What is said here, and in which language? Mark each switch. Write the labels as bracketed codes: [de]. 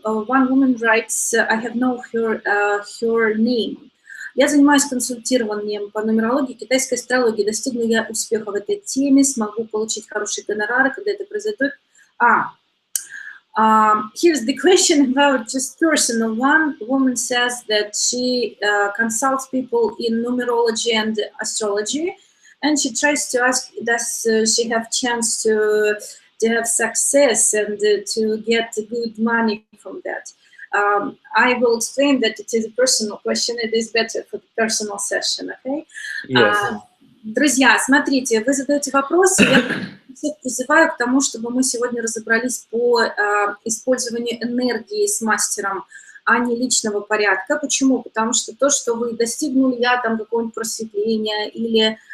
[en] One woman writes, I have known her name. [ru] Я занимаюсь консультированием по нумерологии, китайской астрологии. Достигну я успеха в этой теме, смогу получить хорошие гонорары, когда это произойдет. [en] Here's the question about just personal. One woman says that she consults people in numerology and astrology, and she tries to ask, does she have chance to have success and to get good money from that? I will explain that it is a personal question. It is better for the personal session, okay? Yes. [ru] Друзья, смотрите, вы задаете вопросы, я всех призываю к тому, чтобы мы сегодня разобрались по использованию энергии с мастером, а не личного порядка. Почему? Потому что то, что вы достигнули, я там какого-нибудь просветления или